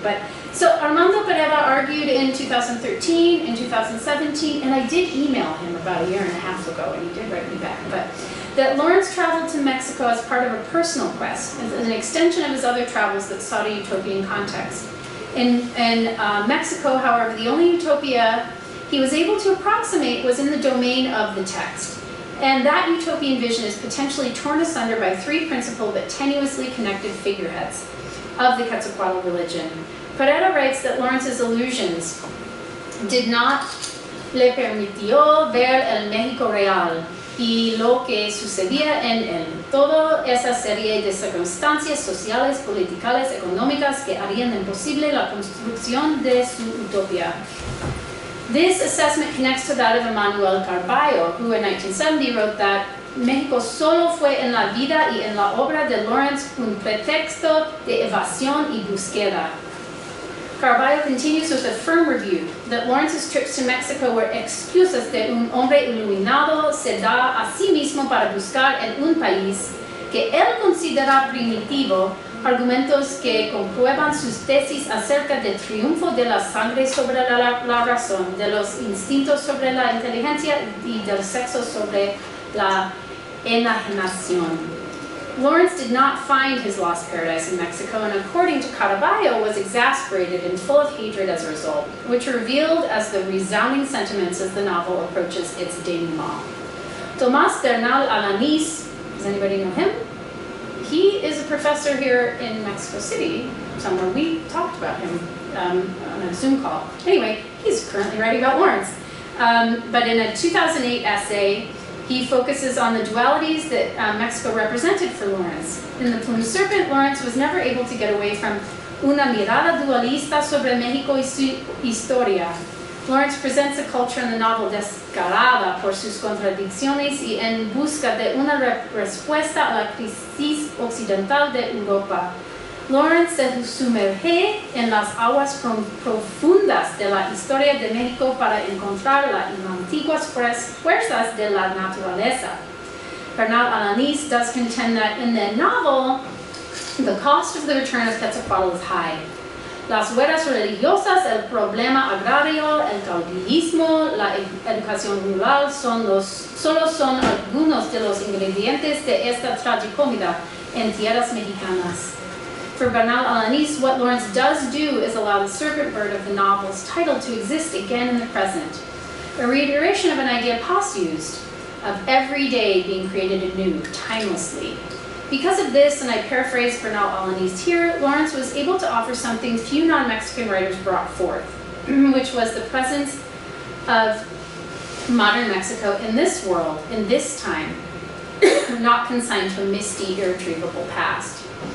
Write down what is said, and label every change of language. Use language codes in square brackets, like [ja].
[en] But so Armando Pereira argued in 2013 and 2017, and I did email him about a year and a half ago, and he did write me back, but that Lawrence traveled to Mexico as part of a personal quest, as an extension of his other travels that sought a utopian context. In Mexico, however, the only utopia he was able to approximate was in the domain of the text. And that utopian vision is potentially torn asunder by three principal but tenuously connected figureheads of the Quetzalcoatl religion. [es] Pereira writes that Lawrence's illusions did not le permitió ver el México real y lo que sucedía en él. Toda esa serie de circunstancias sociales, políticas, económicas que harían imposible la construcción de su utopía. This assessment connects to that of Emmanuel Carballo, who in 1970 wrote that México solo fue en la vida y en la obra de Lawrence un pretexto de evasión y búsqueda. Carballo continues with a firm review that Lawrence's trips to Mexico were excusas de un hombre iluminado se da a sí mismo para buscar en un país que él considera primitivo argumentos que comprueban sus tesis acerca del triunfo de la sangre sobre la razón, de los instintos sobre la inteligencia y del sexo sobre la enajenación. [en] Lawrence did not find his lost paradise in Mexico, and according to Carballo, was exasperated and full of hatred as a result, which are revealed as the resounding sentiments as the novel approaches its denouement. Tomás Bernal Alanís, does anybody know him? He is a professor here in Mexico City, somewhere. We talked about him on a Zoom call. Anyway, he's currently writing about Lawrence. But in a 2008 essay, he focuses on the dualities that Mexico represented for Lawrence. In The Plumed Serpent, Lawrence was never able to get away from una mirada dualista sobre México y su historia. [es] Lawrence presents a culture in the novel descarada por sus contradicciones y en busca de una respuesta a la crisis occidental de Europa. Lawrence se sumerge en las aguas profundas de la historia de México para encontrar las antiguas fuerzas de la naturaleza. [en] Bernal Alanís does contend that in the novel, the cost of the return of Quetzalcoatl is high. [es] Las huellas religiosas, el problema agrario, el caudillismo, la educación rural solo son algunos de los ingredientes de esta tragicomida en tierras mexicanas. [en] For Bernal Alanís, what Lawrence does do is allow the serpent bird of the novel's title to exist again in the present, a reiteration of an idea Paz used, of every day being created anew, timelessly. Because of this, and I paraphrase Bernal Alanís here, Lawrence was able to offer something few non-Mexican writers brought forth, which was the presence of modern Mexico in this world, in this time, not consigned to a misty, irretrievable past.